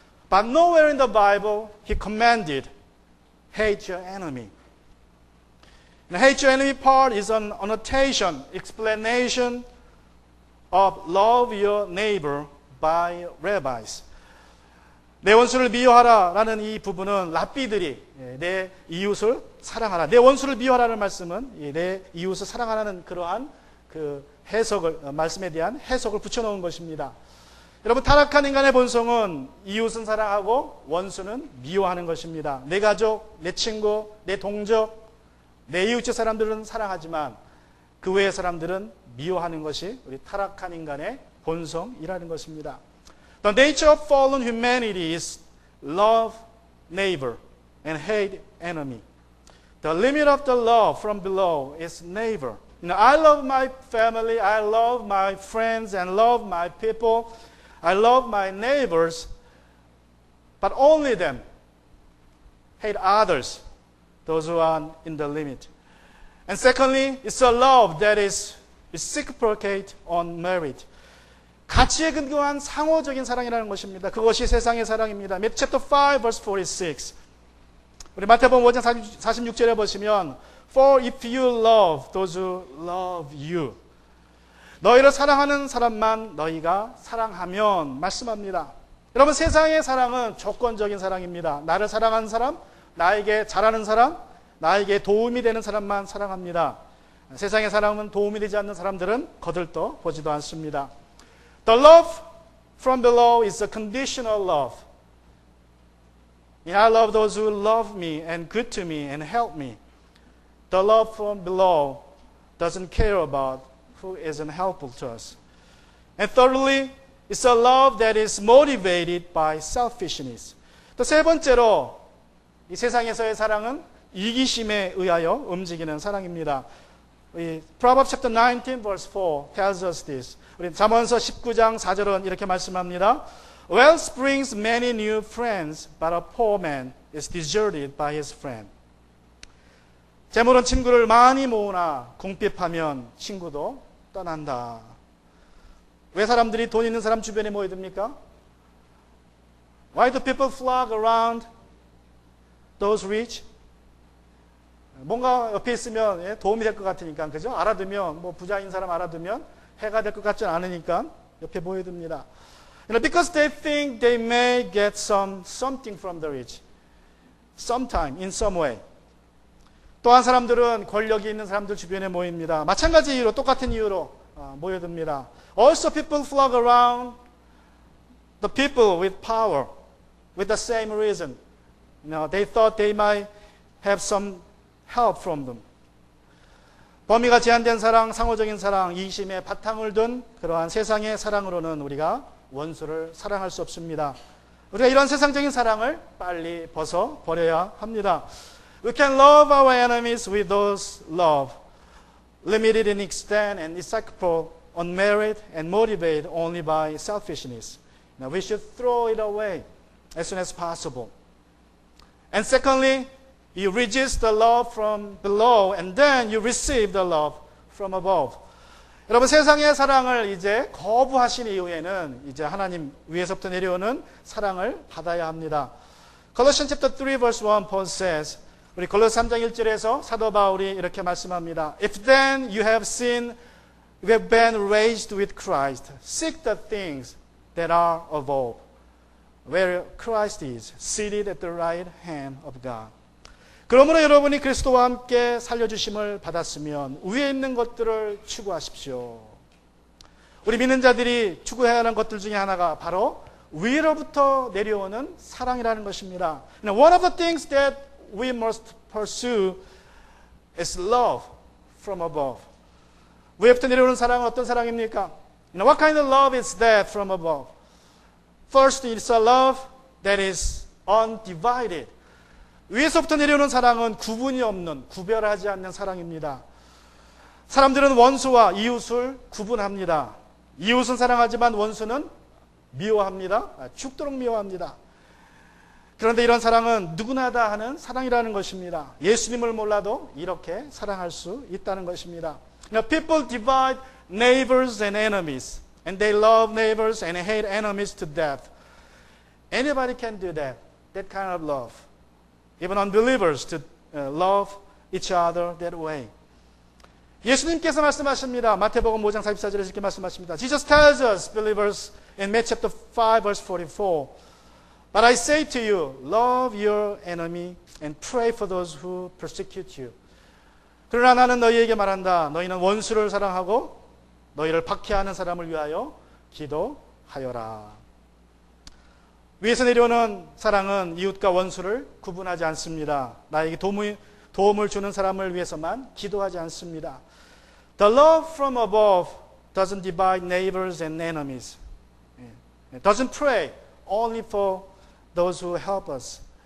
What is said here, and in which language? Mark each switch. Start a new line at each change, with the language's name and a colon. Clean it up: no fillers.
English: But nowhere in the Bible He commanded, hate your enemy. The hate your enemy part is an annotation, explanation of love your neighbor by rabbis.
Korean: 내 원수를 미워하라 라는 이 부분은 랍비들이 내 이웃을 사랑하라, 내 원수를 미워하라는 말씀은 내 이웃을 사랑하라는 그러한 그 해석을, 말씀에 대한 해석을 붙여놓은 것입니다. 여러분, 타락한 인간의 본성은 이웃은 사랑하고 원수는 미워하는 것입니다. 내 가족, 내 친구, 내 동족, 내 이웃의 사람들은 사랑하지만 그 외의 사람들은 미워하는 것이 우리 타락한 인간의 본성이라는 것입니다.
English: The nature of fallen humanity is love neighbor and hate enemy. The limit of the love from below is neighbor. I love my family, I love my friends and love my people. I love my neighbors, but only them. Hate others, those who are in the limit. And secondly, it's a love that is reciprocate on merit.
Korean: 가치에 근거한 상호적인 사랑이라는 것입니다. 그것이 세상의 사랑입니다.
English: Matthew chapter 5 verse 46.
Korean: 우리 마태복음 5장 46절에 보시면
English: For if you love those who love you.
Korean: 너희를 사랑하는 사람만 너희가 사랑하면 말씀합니다. 여러분, 세상의 사랑은 조건적인 사랑입니다. 나를 사랑하는 사람, 나에게 잘하는 사람, 나에게 도움이 되는 사람만 사랑합니다. 세상의 사랑은 도움이 되지 않는 사람들은 거들떠 보지도 않습니다.
English: The love from below is a conditional love. I love those who love me and good to me and help me. The love from below doesn't care about who isn't helpful to us. And thirdly, it's a love that is motivated by selfishness.
Korean: 또 세 번째로 이 세상에서의 사랑은 이기심에 의하여 움직이는 사랑입니다.
English: Proverbs chapter 19 verse 4 tells us this.
Korean: 우리 잠언서 19장 4절은 이렇게 말씀합니다.
English: Wealth brings many new friends, but a poor man is deserted by his friend.
Korean: 재물은 친구를 많이 모으나 궁핍하면 친구도 떠난다. 왜 사람들이 돈 있는 사람 주변에 모여듭니까?
English: Why do people flock around those rich?
Korean: 뭔가 옆에 있으면 도움이 될 것 같으니까, 그죠? 알아두면, 뭐 부자인 사람 알아두면 해가 될 것 같지는 않으니까 옆에 모여듭니다.
English: Because they think they may get something from the rich, sometime, in some way.
Korean: 또한 사람들은 권력이 있는 사람들 주변에 모입니다. 마찬가지 이유로, 똑같은 이유로 모여듭니다.
English: Also people flock around the people with power with the same reason. They thought they might have some help from them.
Korean: 범위가 제한된 사랑, 상호적인 사랑, 이심에 바탕을 둔 그러한 세상의 사랑으로는 우리가 원수를 사랑할 수 없습니다. 우리가 이런 세상적인 사랑을 빨리 벗어버려야 합니다.
English: We can love our enemies with those love, limited in extent and insatiable, unmerited and motivated only by selfishness. Now we should throw it away as soon as possible. And secondly, you resist the love from below and then you receive the love from above.
Korean: 여러분 세상의 사랑을 이제 거부하신 이후에는 이제 하나님 위에서부터 내려오는 사랑을 받아야 합니다.
English: Colossians chapter 3 verse 1 Paul says,
Korean: 우리 골로새 3장 1절에서 사도 바울이 이렇게 말씀합니다.
English: If then you have seen, you have been raised with Christ, seek the things that are above, where Christ is, seated at the right hand of God.
Korean: 그러므로 여러분이 그리스도와 함께 살려주심을 받았으면 위에 있는 것들을 추구하십시오. 우리 믿는 자들이 추구해야 하는 것들 중에 하나가 바로 위로부터 내려오는 사랑이라는 것입니다.
English: One of the things that we must pursue is love from above.
Korean: 위로부터 내려오는 사랑은 어떤 사랑입니까?
English: What kind of love is that from above? First, it's a love that is undivided.
Korean: 위에서부터 내려오는 사랑은 구분이 없는, 구별하지 않는 사랑입니다. 사람들은 원수와 이웃을 구분합니다. 이웃은 사랑하지만 원수는 미워합니다. 죽도록 미워합니다. 그런데 이런 사랑은 누구나 다 하는 사랑이라는 것입니다. 예수님을 몰라도 이렇게 사랑할 수 있다는 것입니다.
English: Now, people divide neighbors and enemies, and they love neighbors and hate enemies to death. Anybody can do that, that kind of love. Even unbelievers to love each other that way.
Korean: 예수님께서 말씀하십니다. 마태복음 5장 44절에서 이렇게 말씀하십니다.
English: Jesus tells us, believers, in Matthew chapter 5, verse 44, But I say to you, love your enemy and pray for those who persecute you.
Korean: 그러나 나는 너희에게 말한다. 너희는 원수를 사랑하고 너희를 박해하는 사람을 위하여 기도하여라. 위에서 내려오는 사랑은 이웃과 원수를 구분하지 않습니다. 나에게 도움을 주는 사람을 위해서만 기도하지 않습니다.
English: The love from above doesn't divide neighbors and enemies. It doesn't pray only for those who help us.